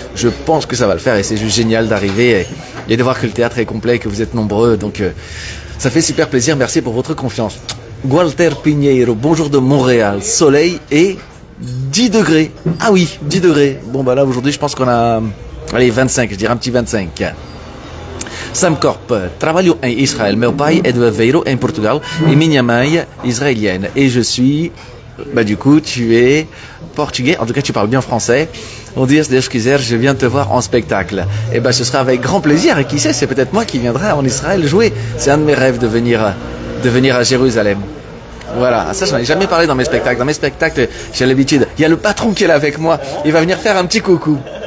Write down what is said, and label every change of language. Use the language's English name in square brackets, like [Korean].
[French] Je pense que ça va le faire. Et c'est juste génial d'arriver et de voir que le théâtre est complet et que vous êtes nombreux. Donc, ça fait super plaisir. Merci pour votre confiance. Walter Pinheiro, bonjour de Montréal. Soleil et 10 degrés. Ah oui, 10 degrés. Bon, bah là, aujourd'hui, je pense qu'on a... Allez, 25, je dirais un petit 25. [Portuguese] Sam Corp, trabalho em Israël. Meu pai é do Aveiro, em Portugal, et minha mãe israélienne. [French] Et je suis, bah du coup, tu es portugais, en tout cas tu parles bien français. On dit, [Portuguese] si Deus quiser, [French] je viens te voir en spectacle. Et bah ce sera avec grand plaisir, et qui sait, c'est peut-être moi qui viendrai en Israël jouer. C'est un de mes rêves de venir à Jérusalem. Voilà, ça j'en ai jamais parlé dans mes spectacles. Dans mes spectacles, j'ai l'habitude, il y a le patron qui est là avec moi, il va venir faire un petit coucou.